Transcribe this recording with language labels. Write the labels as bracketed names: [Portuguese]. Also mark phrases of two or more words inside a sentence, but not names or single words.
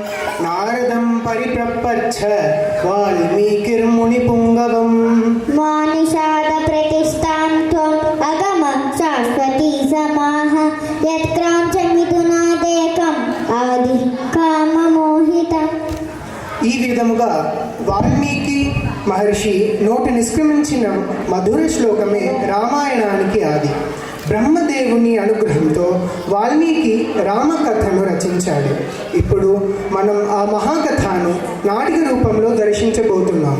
[Sanskrit] नारदं परिप्रपच्छ वाल्मीकिर्मुनिपुङ्गवम् मानिषाद प्रतिष्ठां त्वम् अगम शाश्वती समाः यत्क्राञ्चमिथुनादेकम् अवधि काममोहितम्. [Telugu] ఈ విధముగా వాల్మీకి మహర్షి నోటి నిష్క్రమించిన మధుర శ్లోకమే రామాయణానికి ఆది. బ్రహ్మదేవుని అనుగ్రహంతో వాల్మీకి రామకథను రచించాడు. ఇప్పుడు మనం ఆ మహాకథను నాటిక రూపంలో దర్శించబోతున్నాము.